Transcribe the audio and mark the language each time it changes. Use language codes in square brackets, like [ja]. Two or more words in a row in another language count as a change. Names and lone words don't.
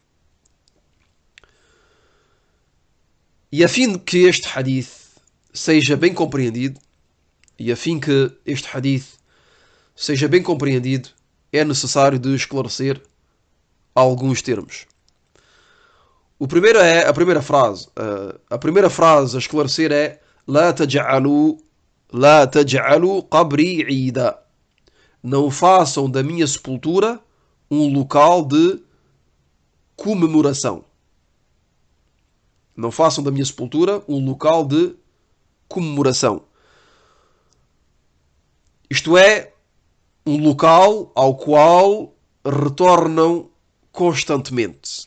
[pt] E a fim que este hadith seja bem compreendido, é necessário de esclarecer alguns termos. O primeiro é a primeira frase. A primeira frase a esclarecer é [ar] لا تجعلوا قبري عيدا. [pt] Não façam da minha sepultura um local de comemoração. Não façam da minha sepultura um local de comemoração. Isto é, um local ao qual retornam constantemente.